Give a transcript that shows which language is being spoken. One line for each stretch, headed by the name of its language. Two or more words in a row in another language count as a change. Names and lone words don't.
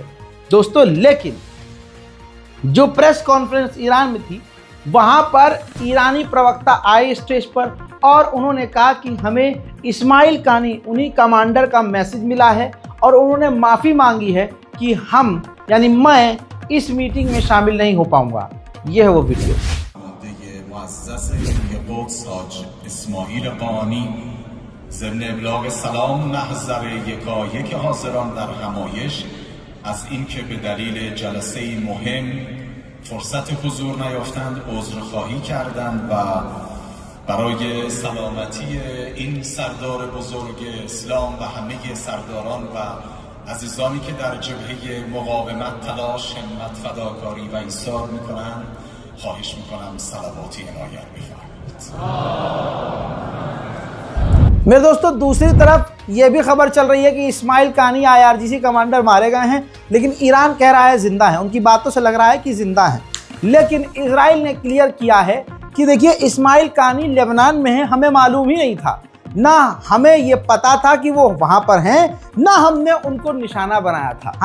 Hindi: दोस्तों, लेकिन जो
English: press conference
Hindi: ईरान में थी, वहां पर ईरानी प्रवक्ता आए स्टेज पर और उन्होंने कहा कि हमें इस्माइल कानी उन्हीं कमांडर का मैसेज मिला है और उन्होंने माफ़ी मांगी है कि हम यानी मैं इस मीटिंग में शामिल नहीं हो पाऊंगा। यह है वो वीडियो।
Persian: ضمن ابلاغ سلام محضر یکایک حاضران در همایش از اینکه به دلیل جلسه مهم فرصت حضور نیافتند عذرخواهی کردند و برای سلامتی این سردار بزرگ اسلام و همه سرداران و عزیزانی که در جبهه مقاومت تلاش، همت، فداکاری و ایثار میکنند خواهش میکنم صلواتی عنایت بفرمایید।
Hindi: मेरे दोस्तों, दूसरी तरफ ये भी खबर चल रही है कि इस्माइल कानी IRGC कमांडर मारे गए हैं, लेकिन ईरान कह रहा है जिंदा है। उनकी बातों से लग रहा है कि जिंदा है, लेकिन इजराइल ने क्लियर किया है कि देखिए इस्माइल कानी लेबनान में है, हमें मालूम ही नहीं था, ना हमें ये पता था कि वो वहां पर हैं, ना हमने उनको निशाना बनाया था।